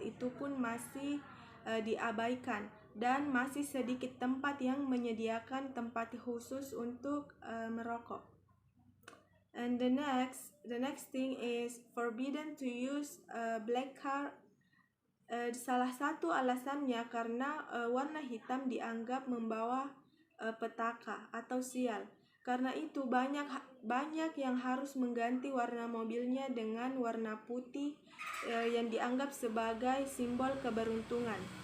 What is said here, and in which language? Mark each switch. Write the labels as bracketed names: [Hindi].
[Indonesian] Itu pun masih diabaikan, dan masih sedikit tempat yang menyediakan tempat khusus untuk merokok. [English] And the next thing is forbidden to use black car. [Indonesian] Salah satu alasannya karena warna hitam dianggap membawa petaka atau sial. Karena itu banyak yang harus mengganti warna mobilnya dengan warna putih yang dianggap sebagai simbol keberuntungan.